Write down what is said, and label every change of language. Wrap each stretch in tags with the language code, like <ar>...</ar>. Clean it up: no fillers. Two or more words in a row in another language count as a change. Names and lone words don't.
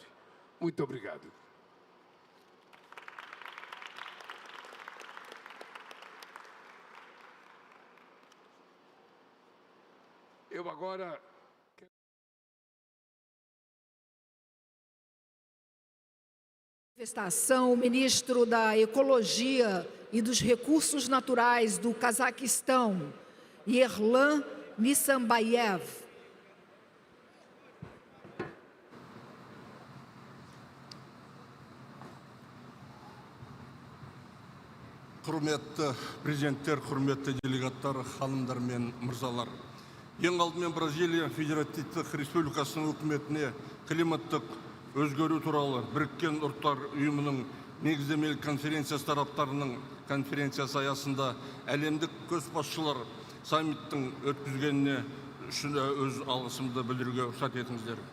<pt>Muito obrigado. Eu agora... Manifestação, o ministro da Ecologia e dos Recursos Naturais do Cazaquistão, Yerlan Nissambayev.</pt> <kk>Құрметті президенттер, құрметті делегаттар, ханымдар мен мырзалар. Ең алдымен Бразилия Федеративтік Республикасының үкіметіне климаттық өзгеру туралы Біріккен Ұлттар ұйымының негіздемелік конференциясы тараптарының конференциясы аясында әлемдік көшбасшылар саммиттің өткізгеніне үшін өз алғысымды білдіруге рұқсат етіңіздер.</kk>